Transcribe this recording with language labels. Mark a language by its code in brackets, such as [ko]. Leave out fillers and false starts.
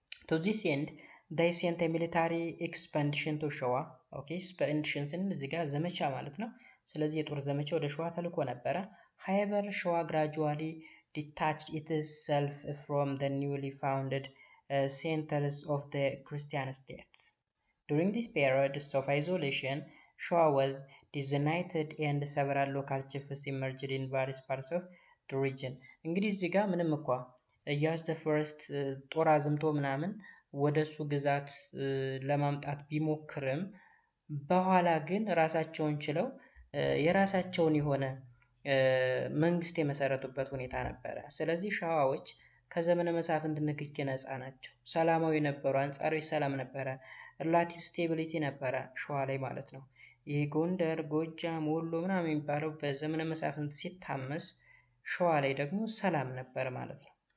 [en] to this end they sent a military expedition to ሸዋ። [am] ኦኬ ኤክስፔዲሽን ስንል እዚህ ጋር ዘመቻ ማለት ነው። ስለዚህ የጦር ዘመቻ ወደ ሸዋ ተልኮ ነበረ። [en] however ሸዋ gradually detached itself from the newly founded centers of the Christian state. During this period of isolation, Shwa was disunited and several local chiefs emerged in various parts of the region. [am] እንግዲህ እዚህ ጋር ምንም እንኳ ኢያሱ ዘ ፈርስት ጦር አዝምቶ ምናምን ወደሱ ግዛት ለማምጣት ቢሞክርም በኋላ ግን ራሳቸውን ችለው የራሳቸውን የሆነ መንግስት የመሰረቱበት ሁኔታ ነበረ። ስለዚህ ሸዋዎች ከዘመነ መሳፍንት ንክኪ ነፃ ናቸው። ሰላማዊ ነበሩ፣ አንጻራዊ ሰላም ነበረ፣ [en] ሪላቲቭ ስቴቢሊቲ [am] ነበረ ሸዋ ላይ ማለት ነው። ይህ ጎንደር፣ ጎጃም፣ ወሎ ምናምን የሚባለው በዘመነ መሳፍንት ሲታመስ ሸዋ ላይ ደግሞ ሰላም ነበር ማለት ነው።